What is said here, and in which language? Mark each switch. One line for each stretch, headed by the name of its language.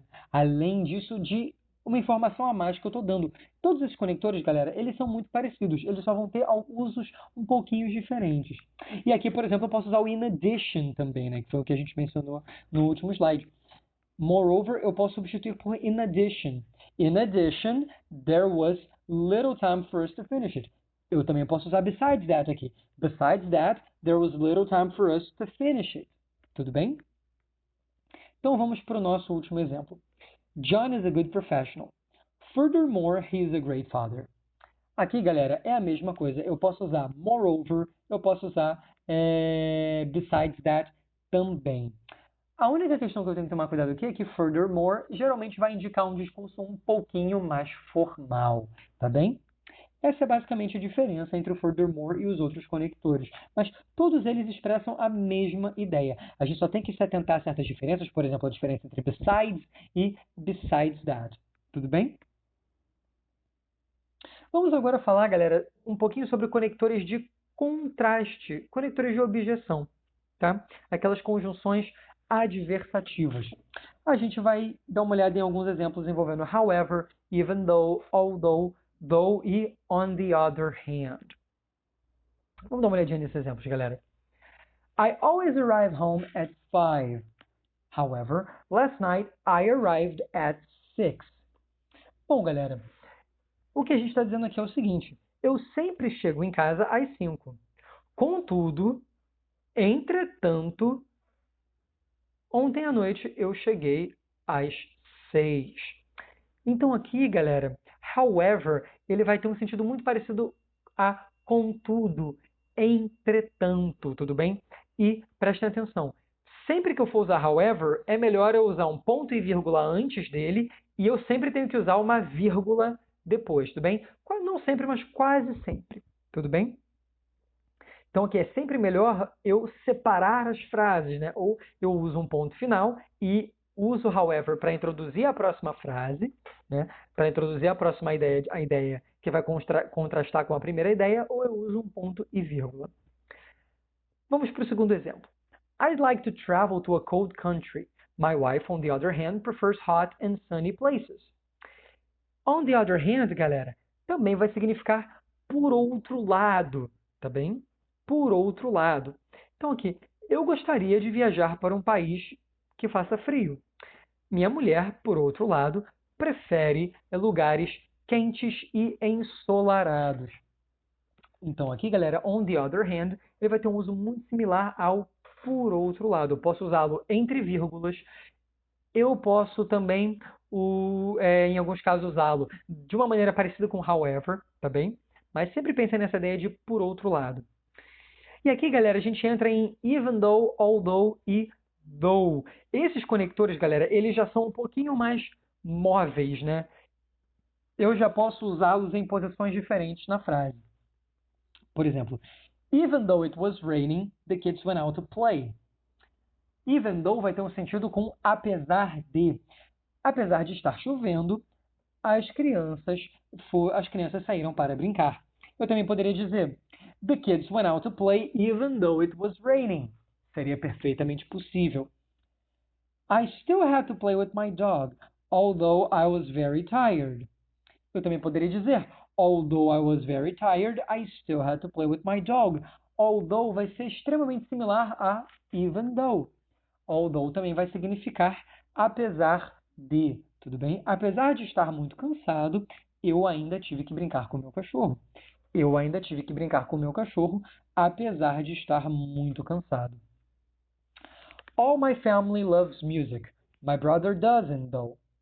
Portuguese: Além disso, de uma informação a mais que eu estou dando. Todos esses conectores, galera, eles são muito parecidos, eles só vão ter usos um pouquinho diferentes. E aqui, por exemplo, eu posso usar o in addition também, né? Que foi o que a gente mencionou no último slide. Moreover, eu posso substituir por in addition.
English: In addition, there was little time for us to finish it.
Portuguese: Eu também posso usar besides that aqui.
English: Besides that, there was little time for us to finish it.
Portuguese: Tudo bem? Então vamos para o nosso último exemplo.
English: John is a good professional. Furthermore, he is a great father.
Portuguese: Aqui, galera, é a mesma coisa. Eu posso usar moreover, eu posso usar besides that também. A única questão que eu tenho que tomar cuidado aqui é que furthermore geralmente vai indicar um discurso um pouquinho mais formal, tá bem? Essa é basicamente a diferença entre o furthermore e os outros conectores, mas todos eles expressam a mesma ideia. A gente só tem que se atentar a certas diferenças, por exemplo, a diferença entre besides e besides that. Tudo bem? Vamos agora falar, galera, um pouquinho sobre conectores de contraste, conectores de objeção, tá? Aquelas conjunções adversativas. A gente vai dar uma olhada em alguns exemplos envolvendo however, even though, although, though e on the other hand. Vamos dar uma olhadinha nesses exemplos, galera.
English: I always arrive home at 5. However, last night I arrived at 6.
Portuguese: Bom, galera, o que a gente está dizendo aqui é o seguinte. Eu sempre chego em casa às 5. Contudo, Entretanto, ontem à noite eu cheguei às 6. Então aqui, galera, however, ele vai ter um sentido muito parecido a contudo, entretanto, tudo bem? E prestem atenção, sempre que eu for usar however, é melhor eu usar um ponto e vírgula antes dele e eu sempre tenho que usar uma vírgula depois, tudo bem? Não sempre, mas quase sempre, tudo bem? Então aqui é sempre melhor eu separar as frases, né? Ou eu uso um ponto final e uso however para introduzir a próxima frase, né? Para introduzir a ideia que vai contrastar com a primeira ideia, ou eu uso um ponto e vírgula. Vamos para o segundo exemplo.
English: I'd like to travel to a cold country. My wife, on the other hand, prefers hot and sunny places.
Portuguese: On the other hand, galera, também vai significar por outro lado, tá bem? Por outro lado. Então aqui, eu gostaria de viajar para um país que faça frio. Minha mulher, por outro lado, prefere lugares quentes e ensolarados. Então aqui, galera, on the other hand, ele vai ter um uso muito similar ao por outro lado. Eu posso usá-lo entre vírgulas. Eu posso também, em alguns casos, usá-lo de uma maneira parecida com however, tá bem? Mas sempre pense nessa ideia de por outro lado. E aqui, galera, a gente entra em even though, although e though. Esses conectores, galera, eles já são um pouquinho mais móveis, né? Eu já posso usá-los em posições diferentes na frase. Por exemplo,
English: even though it was raining, the kids went out to play.
Portuguese: Even though vai ter um sentido com apesar de. Apesar de estar chovendo, as crianças saíram para brincar. Eu também poderia dizer
English: the kids went out to play even though it was raining.
Portuguese: Seria perfeitamente possível.
English: I still had to play with my dog, although I was very tired.
Portuguese: Eu também poderia dizer
English: although I was very tired, I still had to play with my dog.
Portuguese: Although vai ser extremamente similar a even though. Although também vai significar apesar de, tudo bem? Apesar de estar muito cansado, eu ainda tive que brincar com o meu cachorro. Eu ainda tive que brincar com o meu cachorro, apesar de estar muito cansado.
English: All my family loves music. My brother doesn't, though.